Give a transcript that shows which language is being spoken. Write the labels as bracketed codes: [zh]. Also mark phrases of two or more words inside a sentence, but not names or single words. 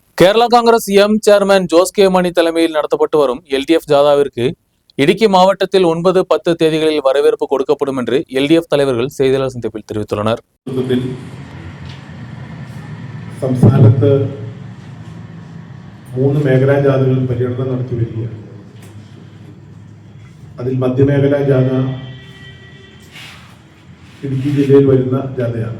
[ta] കേരള കോൺഗ്രസ് എം ചെയർമാൻ ஜோஸ் கே மணி தலைமையில் நடத்தப்பட்டு வரும் LDF ஜாதாவிற்கு இடுக்கி மாவட்டத்தில் 9, 10 தேதிகளில் வரவேற்பு கொடுக்கப்படும் என்று LDF தலைவர்கள் செய்தியாளர் சந்திப்பில் தெரிவித்துள்ளனர். [ml] സംസ്ഥാനത്ത് 3 മേഖലാ ജാഥകൾ പര്യടനം നടത്തി വരികയാണ്. അതിൽ മധ്യമേഖലാ ജാഥ ഇടുക്കി ജില്ലയിൽ വരുന്ന ജാഥയാണ്.